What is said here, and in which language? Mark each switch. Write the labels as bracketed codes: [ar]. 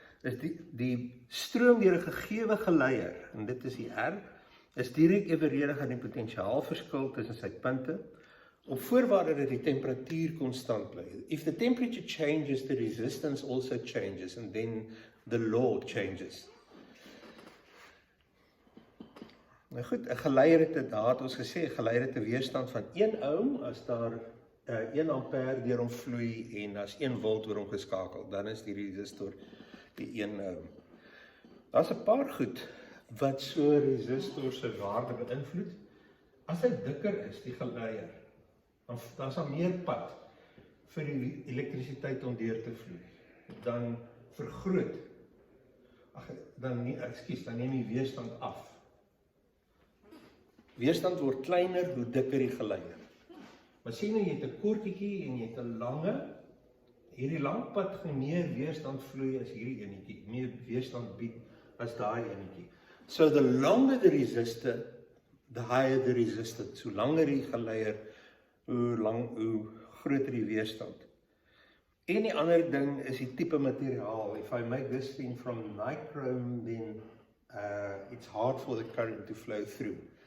[af] Is die stroom deur 'n gegewe geleier, en dit is die R, is direk evenredig aan die potentiaalverskil tussen sy punte, op voorwaarde dat die temperatuur konstant bly. [en] If the temperature changes, the resistance also changes, and then the law changes. [af] Nou goed, 'n geleier het, daar het ons gesê, 'n geleier het 'n weerstand van 1 ohm, as daar 1 ampère deur hom vloei en as 1 volt oor hom geskakel, dan is die resistor die 1 ohm. Daar's 'n paar goed wat so resistor se waarde beïnvloed. As hy dikker is, die geleier, dan daar's daar meer pad vir die elektrisiteit om deur te vloei. Dan vergroot, dan neem die weerstand af. Weerstand word kleiner hoe dikker die geleier. Maar sien nou, jy het 'n kortjie en jy het 'n lange, hierdie lang pad gaan meer weerstand vloei as hierdie enetjie, meer weerstand bied as daai enetjie. [en] So the longer the resistor, the higher the resistance. [af] Hoe langer die geleier, hoe groter die weerstand. En die ander ding is die tipe materiaal. [en] If I make this thing from nichrome, then it's hard for the current to flow through.